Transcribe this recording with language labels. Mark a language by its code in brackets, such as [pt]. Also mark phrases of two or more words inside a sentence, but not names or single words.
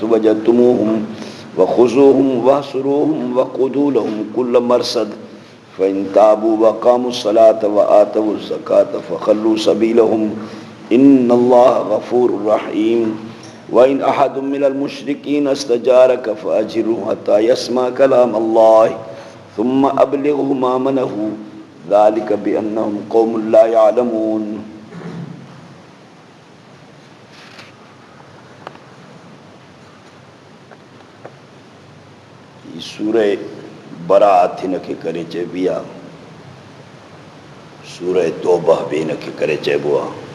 [ar] وجدتموهم وخذوهم واحصروهم وقعدوا لهم كل مرصد فإن تابوا وأقاموا الصلاة وآتوا الزكاة فخلوا سبيلهم إن الله غفور رحيم وإن أحد من المشركين استجارك فأجره حتى يسمع كلام الله ثم أبلغه مأمنه ذلك بأنهم قوم لا يعلمون [sd] सूरह बरात हिनखे करे चइबी आहे सूरह तौबा बि हिनखे करे चइबो आहे